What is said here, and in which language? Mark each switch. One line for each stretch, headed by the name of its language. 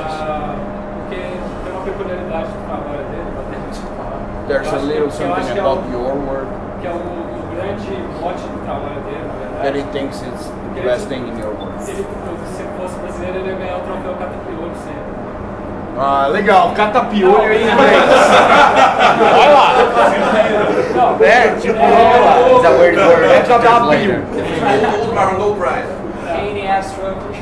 Portuguese: Porque tem uma peculiaridade do trabalho dele, vou até te falar.
English: There's a little something about your work
Portuguese: Que é o grande mote do trabalho dele, na verdade.
English: that he thinks is the best thing in your work.
Portuguese: Se fosse brasileiro, ele ia ganhar o troféu Catapiolho sempre. Ah, legal, catapiolho em inglês. Vai lá.
English: Tipo, it's a weird word.
Portuguese: Catapiolho.
English: Low price. Kane Astro.